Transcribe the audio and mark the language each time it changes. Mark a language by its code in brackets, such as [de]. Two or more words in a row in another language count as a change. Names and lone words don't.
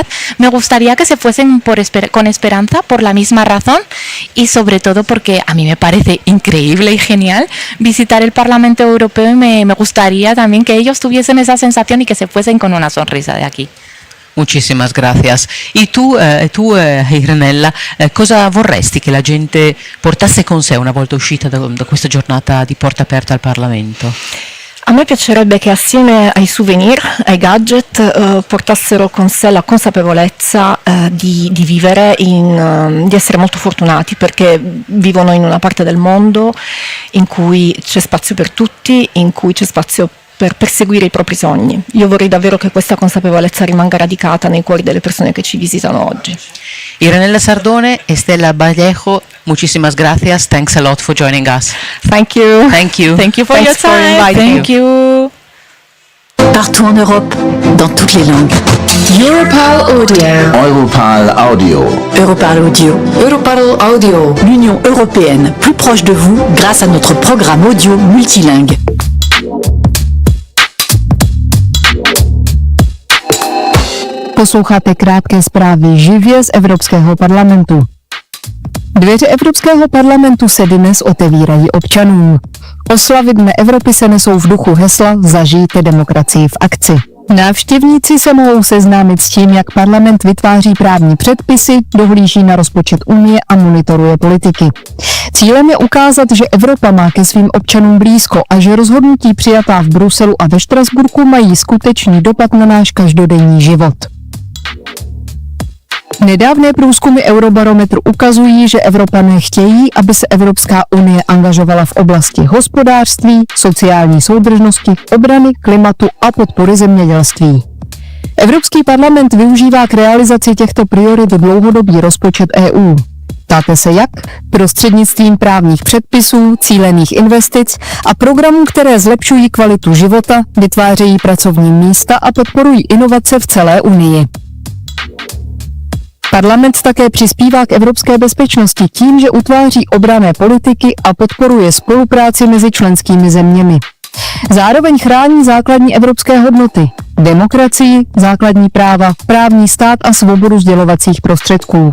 [es] Me gustaría que se fuesen con esperanza por la misma razón, y sobre todo porque a mí me parece increíble y genial visitar el Parlamento Europeo, y me gustaría también que ellos tuviesen esa sensación y que se fuesen con una sonrisa de aquí. Muchísimas gracias. [it] E tu Irenella, cosa vorresti che la gente portasse con sé una volta uscita da questa giornata di porta aperta al Parlamento? A me piacerebbe che assieme ai souvenir, ai gadget, portassero con sé la consapevolezza di vivere, di essere molto fortunati, perché vivono in una parte del mondo in cui c'è spazio per tutti, in cui c'è spazio per perseguire i propri sogni. Io vorrei davvero che questa consapevolezza rimanga radicata nei cuori delle persone che ci visitano oggi. Irenella Sardone, [es] Estela Vallejo, muchísimas gracias. [en] Thanks a lot for joining us. Thank you. Thank you. Thank you for your time. Thank you. [fr] Partout en Europe, dans toutes les langues. Europarl Audio. Europarl Audio. Europarl Audio. Europarl Audio. L'Union européenne, plus proche de vous grâce à notre programme audio multilingue. [cs] Posloucháte krátké zprávy živě z Evropského parlamentu. Dveře Evropského parlamentu se dnes otevírají občanům. Oslavy Dne Evropy se nesou v duchu hesla Zažijte demokracii v akci. Návštěvníci se mohou seznámit s tím, jak parlament vytváří právní předpisy, dohlíží na rozpočet Unie a monitoruje politiky. Cílem je ukázat, že Evropa má ke svým občanům blízko a že rozhodnutí přijatá v Bruselu a ve Štrasburku mají skutečný dopad na náš každodenní život. Nedávné průzkumy Eurobarometru ukazují, že Evropané chtějí, aby se Evropská unie angažovala v oblasti hospodářství, sociální soudržnosti, obrany, klimatu a podpory zemědělství. Evropský parlament využívá k realizaci těchto priorit dlouhodobý rozpočet EU. Ptáte se jak? Prostřednictvím právních předpisů, cílených investic a programů, které zlepšují kvalitu života, vytvářejí pracovní místa a podporují inovace v celé Unii. Parlament také přispívá k evropské bezpečnosti tím, že utváří obranné politiky a podporuje spolupráci mezi členskými zeměmi. Zároveň chrání základní evropské hodnoty, demokracii, základní práva, právní stát a svobodu sdělovacích prostředků.